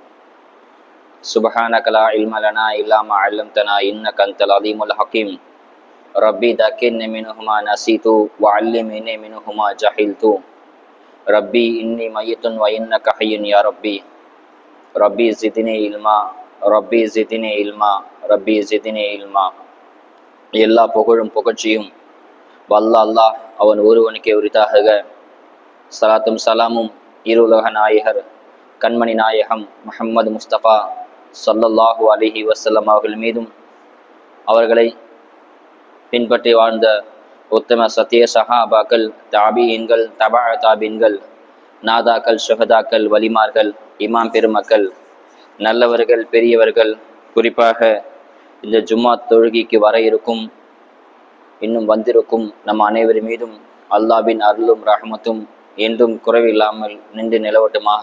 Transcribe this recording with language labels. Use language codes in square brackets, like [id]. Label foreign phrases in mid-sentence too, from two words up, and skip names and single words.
[ar] سبحانك لا علم لنا إلا ما علمتنا إنك أنت العليم الحكيم ربي ذكرني منهما نسيت وعلمني منهما جهلت ربي إني ميت وإنك حي يا ربي ربي زدني علما ربي زدني علما ربي زدني علما [ta] எல்லா புகழும் புகழ்ச்சியும் வல்ல அல்லாஹ் அவன் ஒருவனுக்கே உரித்தாக. சலாத்தும் சலாமும் இருலக நாயகர் கண்மணி நாயகம் முஹம்மது முஸ்தபா [ar] صلى الله عليه وسلم [ta] அவர்கள் மீதும் அவர்களை பின்பற்றி வாழ்ந்த உத்தம சத்திய சஹாபாக்கள், தாபீன்கள், தபா தாபீன்கள், நாதாக்கள், ஷுஹதாக்கள், வலிமார்கள், இமாம் பெருமக்கள், நல்லவர்கள், பெரியவர்கள், குறிப்பாக இந்த ஜும்மா தொழுகைக்கு வர இருக்கும் இன்னும் வந்திருக்கும் நம் அனைவர் மீதும் அல்லாஹ்வின் அருளும் ரஹ்மத்தும் என்றும் குறைவில்லாமல் நின்று நிலவட்டுமாக.